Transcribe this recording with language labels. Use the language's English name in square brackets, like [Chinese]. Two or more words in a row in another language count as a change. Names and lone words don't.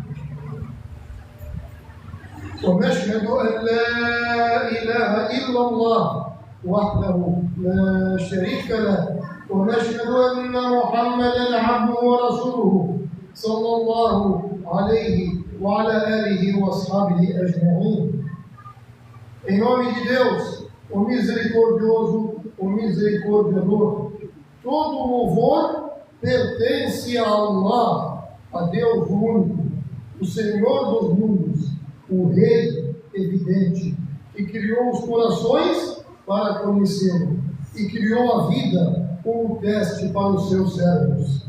[Arabic] ونشهد أن لا إله إلا الله وحده لا شريك له، ونشهد أن محمدا عبده ورسوله صلى الله عليه وعلى آله وأصحابه أجمعين. [Portuguese] Em nome de Deus, o misericordioso, o misericordiador, todo o louvor pertence a Allah, a Deus único, o Senhor dos mundos, o Rei evidente, que criou os corações para conhecê-lo e criou a vida como teste para os seus servos.